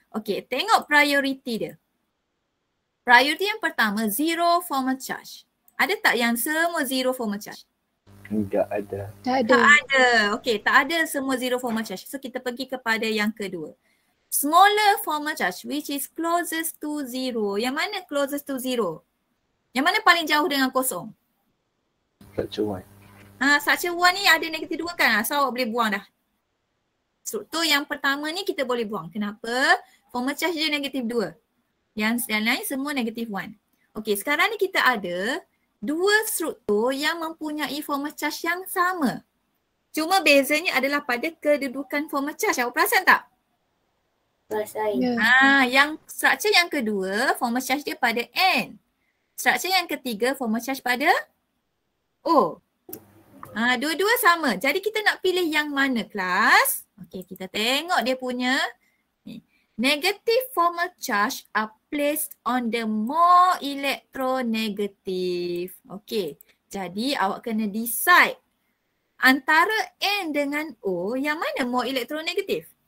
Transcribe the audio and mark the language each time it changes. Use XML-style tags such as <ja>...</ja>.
<ms>Okey, tengok priority dia. Priority yang pertama, zero formal charge. Ada tak yang semua zero formal charge? Tidak ada. Tak ada. Okey, tak ada semua zero formal charge. So kita pergi kepada yang kedua.</ms> <en>Smaller formal charge which is closest to zero.</en> <ms>Yang mana</ms> <en>closest to zero?</en> <ms>Yang mana paling jauh dengan kosong?</ms> <en>Structure 1.</en> <ms>Structure 1 ni ada negatif 2 kan? So awak boleh buang dah. Struktur yang pertama ni kita boleh buang. Kenapa? Formal charge dia negatif 2. Yang lain semua negatif 1. Okey, sekarang ni kita ada 2 struktur yang mempunyai formal charge yang sama. Cuma bezanya adalah pada kedudukan formal charge. Awak perasan tak? Perasan. Yang struktur yang kedua, formal charge dia pada N. Struktur yang ketiga, formal charge pada O. Dua-dua sama. Jadi kita nak pilih yang mana kelas? Okey, kita tengok dia punya.</ms> <en>Negative formal charge are placed on the more electronegative.</en> <ms>Okey, jadi awak kena decide antara N dengan O, yang mana</ms> <en>more electronegative?</en>